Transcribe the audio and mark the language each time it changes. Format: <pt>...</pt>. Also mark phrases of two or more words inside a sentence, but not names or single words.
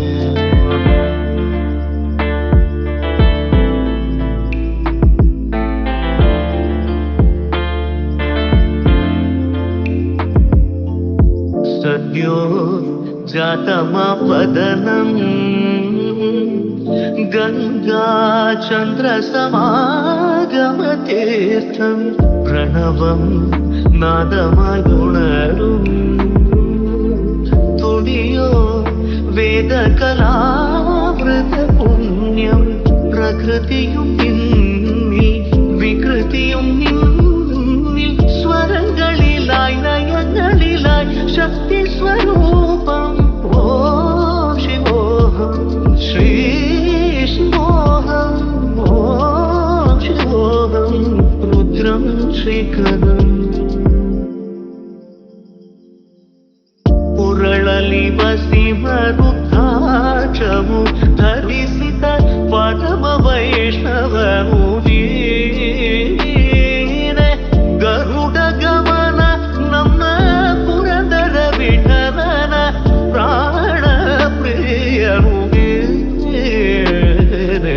<sa>ಸದ್ಯೋ ಜಾತಮಾಪದನಂ ಗಂಗಾ ಚಂದ್ರ ಸಮಾಗಮತೀರ್ಥಂ ಪ್ರಣವಂ ನಾದಮಗುಣರುಂ ತುಡಿಯೋ</sa> <ml>ವೇದ കലാവൃത പുണ്യം പ്രകൃതിയും നിന്നിൽ വികൃതിയും നിന്നിൽ സ്വരങ്ങളിലായി നയങ്ങളിലായി ശക്തി സ്വരൂപം ഓം ശിവോഹം ശ്രീ ശിവോഹം ഓം ശിവോഹം രുദ്രം ശ്രീകരം</ml> <kn>ಪುರಳಲಿ ಬಸಿ ಮರುದ್ರಾಕ್ಷವು ಧರಿಸಿದ ಪರಮ ವೈಷ್ಣವನು ನೀನೆ. ಗರುಡ ಗಮನ ನಮ್ಮ ಪುರಂದರ ವಿಠಲನ ಪ್ರಾಣ ಪ್ರಿಯನು ನೀನೆ.</kn>